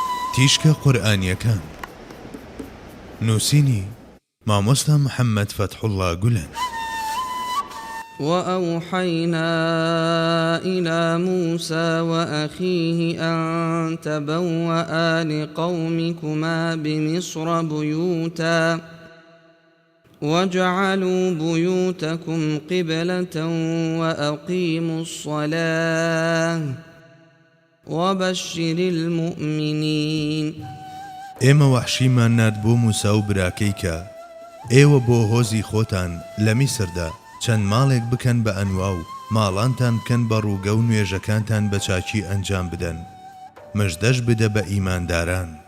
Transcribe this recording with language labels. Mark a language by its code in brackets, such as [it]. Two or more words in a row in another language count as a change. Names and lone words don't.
[ckb] تیشکە قورئانیەکان نووسینی مامۆستا محەممەد فەتحوڵڵا گولەن. [ar] وأوحينا إلى موسى وأخيه أن تبوأ لقومكما بمصر بيوتا واجعلوا بيوتكم قبلة وأقيموا الصلاة وبشر المؤمنين. [ckb] ئێمە وەحشیمان نارد بۆ موسا و براکەی کە ئێوە بۆ هۆزی خۆتان لە میسردا چەند ماڵێک بکەن بە ئەنوا و ماڵانتان بکەن بە ڕووگە و نوێژەکانتان بە چاکی ئەنجام بدەن، مژدەش بدە بە ئیمانداران.